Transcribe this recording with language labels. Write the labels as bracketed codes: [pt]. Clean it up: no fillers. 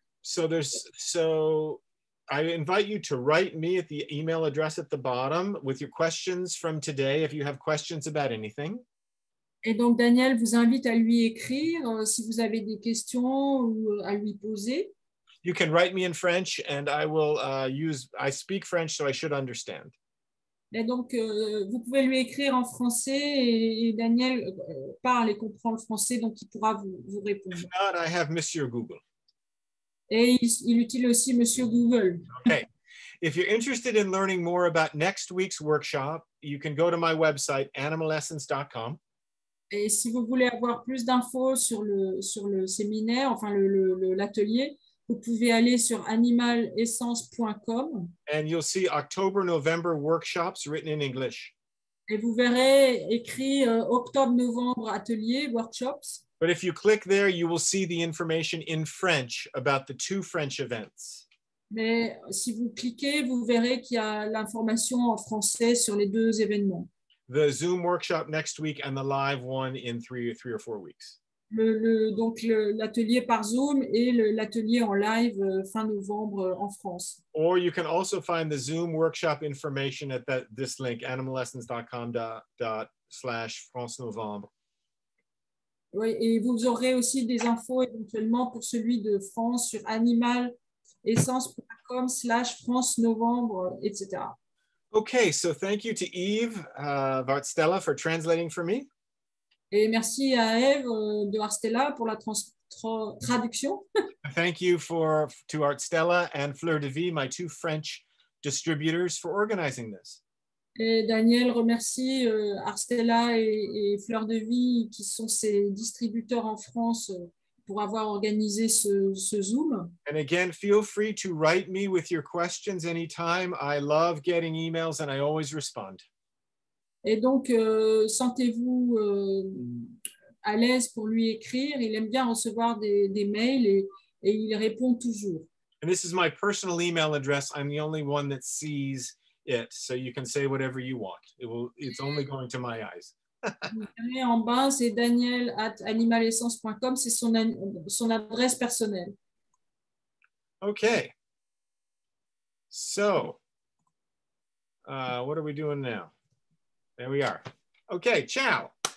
[en] So I invite you to write me at the email address at the bottom with your questions from today if you have questions about anything. [fr] Et donc Daniel vous invite à lui écrire si vous avez des questions ou à lui poser. [en] You can write me in French and I will I speak French, so I should understand. [fr] Et donc vous pouvez lui écrire en français et Daniel parle et comprend le français, donc il pourra vous répondre. [en] If not, I have Monsieur Google. [fr] Et il utilise aussi Monsieur Google. [en] Okay. If you're interested in learning more about next week's workshop, you can go to my website, animalessence.com. [fr] Et si vous voulez avoir plus d'infos sur le séminaire, enfin l'atelier, vous pouvez aller sur animalessence.com [en] and you'll see October, November workshops written in English. [fr] et vous verrez écrit octobre-novembre atelier, workshops. [en] But if you click there, you will see the information in French about the 2 French events. [fr] Mais si vous cliquez, vous verrez qu'il y a l'information en français sur les 2 événements. [en] The Zoom workshop next week and the live one in 3 or 4 weeks. [fr] Donc l'atelier par Zoom et l'atelier en live fin novembre en France. [en] Or you can also find the Zoom workshop information at this link, animallessons.com/France-Novembre. [fr] Oui, et vous aurez aussi des infos éventuellement pour celui de France sur animalessence.com/France-Novembre, etc. [en] Okay, so thank you to Eve Vartstella for translating for me. [fr] Et merci à Eve de Arstella pour la traduction. [en] Thank you to Artstella and Fleur de Vie, my 2 French distributors, for organizing this. [fr] Et Daniel remercie Arstella et Fleur de Vie, qui sont ses distributeurs en France, pour avoir organisé ce Zoom. [en] And again, feel free to write me with your questions anytime. I love getting emails and I always respond. [fr] Et donc, sentez-vous à l'aise pour lui écrire. Il aime bien recevoir des mails et il répond toujours. [en] And this is my personal email address. I'm the only one that sees it, so you can say whatever you want. It's only going to my eyes. [fr] En bas, c'est daniel@animalessence.com. C'est son adresse personnelle. [en] Okay. So, what are we doing now? There we are. Okay, ciao.